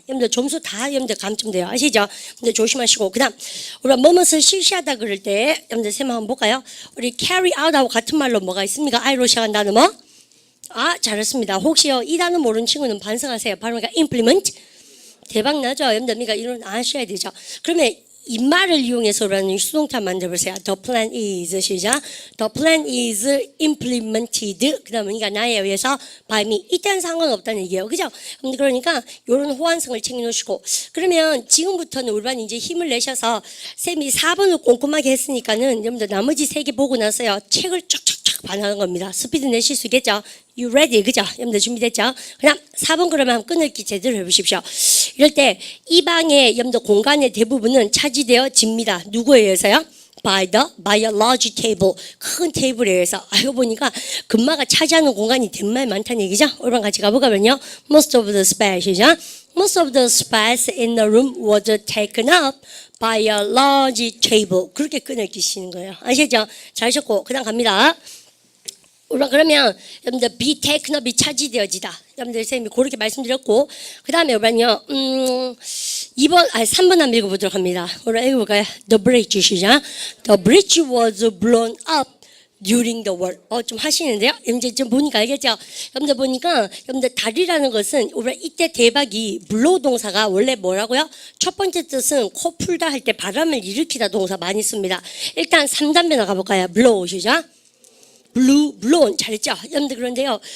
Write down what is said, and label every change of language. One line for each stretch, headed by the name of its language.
Korean: 여러분들 점수 다 여러분들 감점돼요. 아시죠? 근데 조심하시고 그다음 우리가 뭐뭇을 실시하다 그럴 때 여러분들 쌤 한번 볼까요? 우리 carry out하고 같은 말로 뭐가 있습니까? I로 시작한 단어 뭐? 잘했습니다. 혹시요 이 단어 모르는 친구는 반성하세요. 바로 implement. 대박 나죠? 여러분들 이런 아셔야 되죠. 그러면 이 말을 이용해서라는 수동태 만들어보세요.
English: The plan is
Korean: 시작.
English: The plan is implemented.
Korean: 그 다음에 나에 의해서 by me. 이때는 상관없다는 얘기예요. 그죠? 그러니까 이런 호환성을 챙겨놓으시고 그러면 지금부터는 우리 반이 이제 힘을 내셔서 쌤이 4번을 꼼꼼하게 했으니까는 여러분들 나머지 3개 보고 나서요 책을 쫙쫙쫙 반하는 겁니다. 스피드 내실 수 있겠죠?
English: You ready?
Korean: 그죠? 여러분들 준비됐죠? 그냥 4번 그러면 한번 끊을기 제대로 해보십시오. 이럴 때 이 방의 여러분들 공간의 대부분은 차지되어집니다. 누구에 의해서요?
English: by a large table.
Korean: 큰 테이블에 의해서. 알고 보니까 금마가 차지하는 공간이 정말 많다는 얘기죠? 오늘 같이 가보면요.
English: Most of the space
Korean: 이죠?
English: Most of the space in the room was taken up by a large table.
Korean: 그렇게 끊을기시는 거예요. 아시죠? 잘하셨고 그 다음 갑니다. 그러면 여러분들 be taken up이 차지되어지다. 여러분들 선생님이 그렇게 말씀드렸고 그 다음에 여러분요 3번 한번 읽어보도록 합니다. 오늘 읽어볼까요?
English: The bridge
Korean: 시작.
English: The bridge was blown up during the war.
Korean: 좀 하시는데요? 이제 좀 보니까 알겠죠? 여러분들 보니까 여러분들 다리라는 것은 우리가 이때 대박이 blow 동사가 원래 뭐라고요? 첫 번째 뜻은 코 풀다 할 때 바람을 일으키다 동사 많이 씁니다. 일단 3단변 나가볼까요? blow 시작. blown 잘했죠? 여러분들 그런데요.